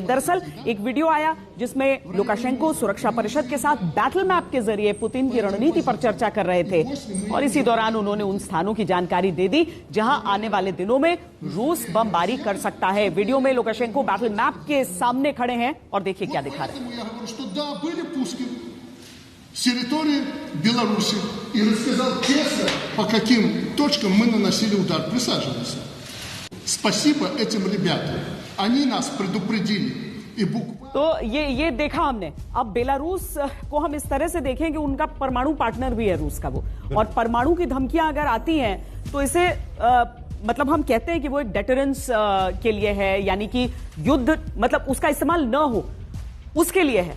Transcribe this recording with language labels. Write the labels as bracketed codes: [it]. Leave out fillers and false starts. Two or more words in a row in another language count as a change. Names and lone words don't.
[hi] दरअसल एक वीडियो आया जिसमें लुकाशेंको सुरक्षा परिषद के साथ [en] battle map [hi] के जरिए पुतिन की रणनीति पर चर्चा कर रहे थे और इसी दौरान उन्होंने उन स्थानों की जानकारी दे दी जहां आने वाले दिनों में रूस बमबारी कर सकता है। वीडियो में लुकाशेंको [en] battle map [hi] के सामने खड़े हैं और देखिए क्या दिखा रहे हैं। [ru] с территории Беларуси и рассказал честно, по каким точкам мы наносили удар. Присаживайся. Спасибо этим ребятам. Они нас предупредили. И [hi] तो ये देखा हमने। अब बेलारूस को हम इस तरह से देखें कि उनका परमाणु पार्टनर भी है रूस का वो, और परमाणु की धमकियां अगर आती हैं तो इसे मतलब हम कहते हैं कि वो एक डेटरेंस के लिए है, यानी कि युद्ध मतलब उसका इस्तेमाल न हो उसके लिए है।